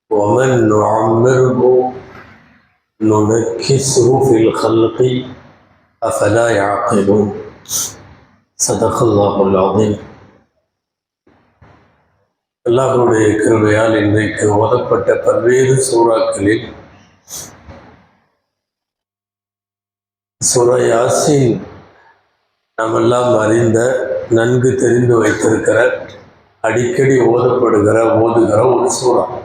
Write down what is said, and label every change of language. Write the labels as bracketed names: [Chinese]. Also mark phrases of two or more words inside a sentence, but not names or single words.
[Arabic] ومن نعمره ننكسه في الخلق أفلا يعقلون صدق الله العظيم. [Tamil] அல்லாஹ்வுடைய கிருபையால் இன்றைக்கு ஓதப்பட்ட பல்வேறு சூறாக்களில் சூரா யாசீன் நாமெல்லாம் அறிந்த நன்கு தெரிந்து வைத்திருக்கிற அடிக்கடி ஓதுகிற ஒரு சூறா.